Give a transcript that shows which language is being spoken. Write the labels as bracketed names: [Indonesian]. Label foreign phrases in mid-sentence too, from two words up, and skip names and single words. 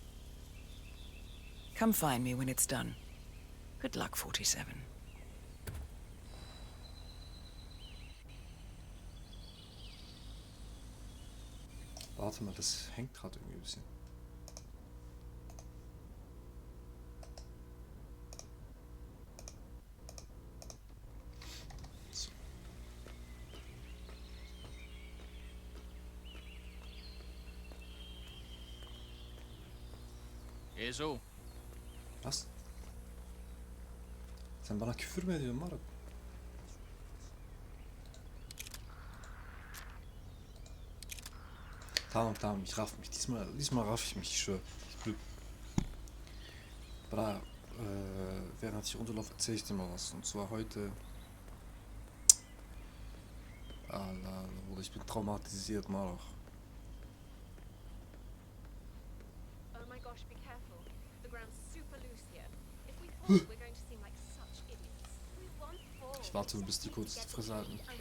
[English] Come find me when it's done. Good luck, 47. [German] Warte mal, das hängt gerade irgendwie ein bisschen. So. So. Was? [Turkish] Sen bana küfür mü ediyorsun Maruk? Tamam, [German] ich raff mich. Diesmal raff ich mich, ich schwör. Bra, während ich runterlaufe, erzähl ich dir mal was. Und zwar heute. Alter, ich bin traumatisiert, Maruk. Ich warte, bis die kurz die Fresse halten.